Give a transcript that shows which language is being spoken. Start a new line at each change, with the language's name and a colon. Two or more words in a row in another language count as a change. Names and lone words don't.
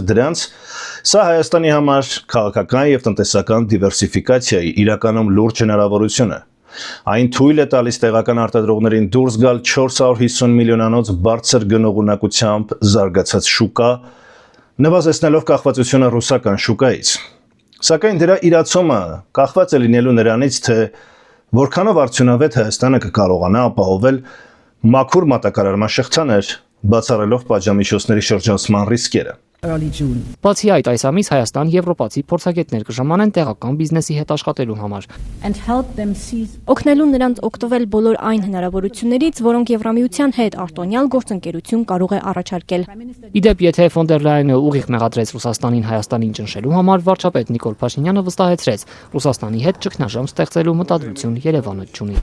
Armenian: դրանց, սա Հայաստանի համար քաղաքական եւ տնտեսական դիվերսիֆիկացիայի իրականում լուրջ հնարավորություն է։ Այն թույլ է տալիս տեղական արտադրողներին դուրս գալ 450 միլիոնանոց բարձր գնողունակությամբ զարգացած շուկա, նվազեցնելով կախվածությունը ռուսական շուկայից։ Սակայն դրա իրացումը կախված է լինելու նրանից, թե որքանով արդյունավետ Հայաստանը կկարողանա ապահովել մաքուր մատակարարման շղթաներ, բացառելով պատժամիջոցների շրջանցման ռիսկերը։
English: early June.
Armenian: Բացի այդ, այս ամիս Հայաստան եվրոպացի փորձագետներ կժամանեն տեղական բիզնեսի հետ աշխատելու համար։
English: And help them seize
Armenian: Օգնելու նրանց օգտվել բոլոր այն հնարավորություններից, որոնք Եվրամիության հետ արտոնյալ գործընկերություն կարող է առաջարկել։ Իդեպ, եթե ֆոն դեր Լայենը ուղիղ մեղադրեց Ռուսաստանին Հայաստանին ճնշելու համար, վարչապետ Նիկոլ Փաշինյանը վստահեցրեց, Ռուսաստանի հետ ճգնաժամ ստեղծելու մտադրություն Երևանը չունի։